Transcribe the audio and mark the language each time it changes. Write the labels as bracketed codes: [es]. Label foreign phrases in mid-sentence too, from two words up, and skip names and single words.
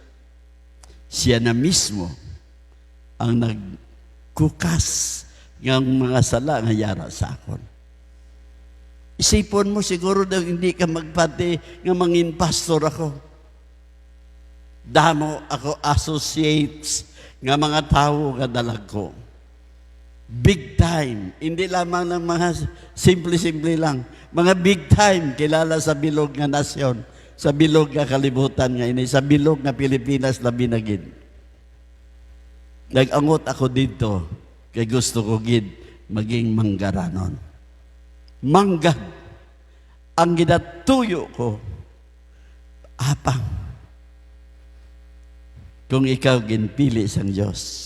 [hil] Siya na mismo ang nagkukas ng mga sala nga yara sa akon. Isipon mo siguro daw hindi ka magpati nga mangin pastor ako. Damo ako associates nga mga tao nga dalag ko. [en] Big time. [tl] Hindi lamang ng mga simple-simple lang. [hil] Mga [en] big time [hil] kilala sa bilog nga nasyon, sa bilog nga kalibutan nga ini, sa bilog nga Pilipinas na binagid. Nag-angot ako dito kay gusto ko gid maging manggaranon. Manggad ang ginatuyo ko apang kung ikaw ginpili sang Diyos.